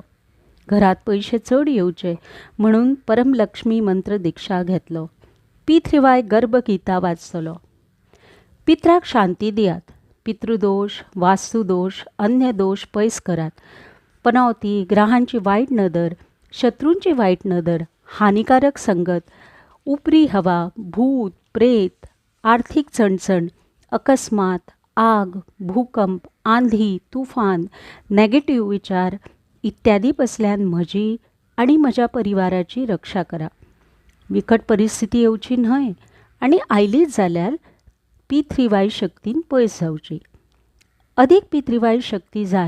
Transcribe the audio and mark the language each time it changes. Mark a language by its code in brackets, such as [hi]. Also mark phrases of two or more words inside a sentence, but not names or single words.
[kok] घरात पयशे चड येवचे म्हणून परम लक्ष्मी मंत्र दिक्षा घेतलो. पितृवाय गर्भगीता वाचतलो. पित्राक शांती दियात. पितृदोष, वास्तुदोष, अन्य दोष पयस करात. पनवती, ग्रहांची वायट नदर, शत्रूंची वायट नदर, हानिकारक संगत, उपरी हवा, भूत, प्रेत, आर्थिक चणचण, अकस्मात, आग, भूकंप, आंधी, तुफान, नेगेटिव्ह विचार इत्यादी बसल्यान म्हजी आनी म्हज्या परिवाराची रक्षा करा. विकट परिस्थिती येवची न्हय आनी आयलीच जाल्यार पितृवाय शक्तीन पयस जावची. अदीक पितृवाय शक्ती जाय.